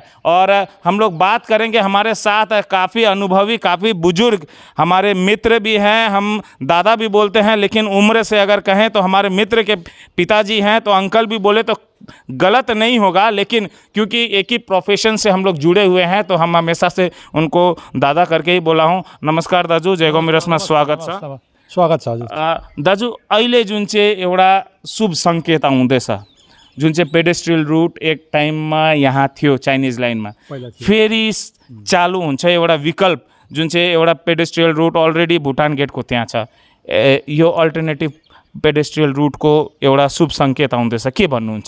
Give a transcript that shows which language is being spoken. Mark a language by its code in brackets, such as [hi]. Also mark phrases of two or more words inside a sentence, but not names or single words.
[hi] और हम लोग बात करेंगे, हमारे साथ काफ़ी अनुभवी, काफ़ी बुजुर्ग हमारे मित्र भी हैं, हम दादा भी बोलते हैं, लेकिन उम्र से अगर कहें तो हमारे मित्र के पिताजी हैं, तो अंकल भी बोले तो गलत नहीं होगा। लेकिन क्योंकि एक ही प्रोफेशन से हम लोग जुड़े हुए हैं, तो हम हमेशा से उनको दादा करके ही बोला हूँ। [ne] नमस्कार दाजु, जयगाउँ मिरसमा स्वागत छ। स्वागत छ हजुर। दाजु, अहिले जुन चाहिँ एउटा शुभ सङ्केत आउँदैछ, जुन चाहिँ [en] pedestrian route [ne] एक टाइममा यहाँ थियो [en] Chinese line, [ne] फेरि चालु हुन्छ एउटा विकल्प, जुन चाहिँ एउटा [en] pedestrian route [ne] अलरेडी भुटान गेटको त्यहाँ छ, यो [en] alternative pedestrian route [ne] एउटा शुभ सङ्केत आउँदैछ, के भन्नुहुन्छ?